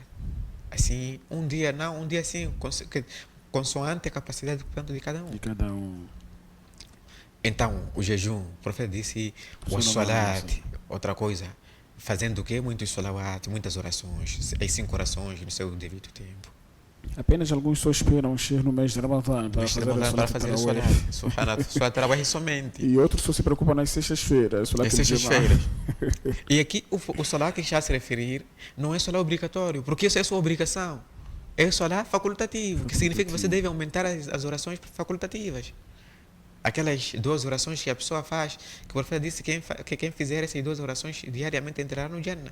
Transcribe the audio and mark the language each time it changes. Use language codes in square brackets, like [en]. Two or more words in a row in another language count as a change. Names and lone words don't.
[pt] Assim, um dia não, um dia sim, consoante a capacidade, portanto, de cada um. Então, o jejum, o profeta disse: o salat, outra coisa, fazendo o quê? Muitos salawat, muitas orações, as 5 orações no seu devido tempo. Apenas alguns só esperam encher no mês de Ramadã para Mas fazer a para solat fazer a tarawih. solat. Subhanallah, só trabalha somente. E outros só se preocupam nas sextas-feiras. É sextas-feiras. E aqui o solar que está a se referir não é solar obrigatório, porque isso é sua obrigação. É solar facultativo, que significa que você deve aumentar as orações facultativas. Aquelas 12 orações que a pessoa faz, que o profeta disse que quem fizer essas 12 orações diariamente entrará no Jannah.